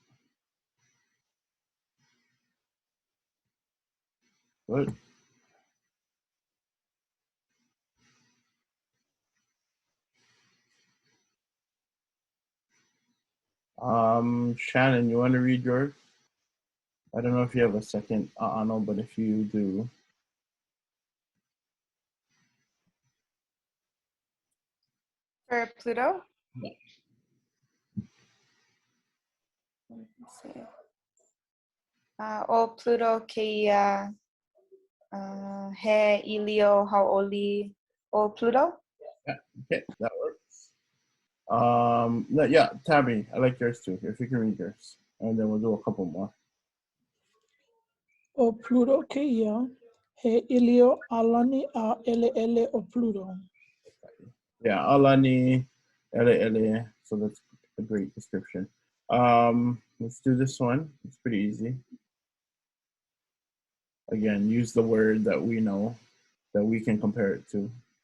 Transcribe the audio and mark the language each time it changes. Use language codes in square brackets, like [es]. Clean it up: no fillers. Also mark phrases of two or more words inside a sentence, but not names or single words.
[en] Good. Shannon, you want to read yours? I don't know if you have a second ʻAʻano, but if you do. For Pluto? Yeah. Let's see. [haw] O Pluto keia he ʻilio hauʻoli o Pluto. [en] Yeah, okay, that works. Yeah, Tabby, I like yours too, if you can read yours. And then we'll do a couple more. [haw] O Pluto keia, he ʻilio alani a ʻELE'ele o Pluto. [en] Yeah, [haw] alani, ʻELE'ele, [en] so that's a great description. Let's do this one. It's pretty easy. Again, use the word that we know, that we can compare it to.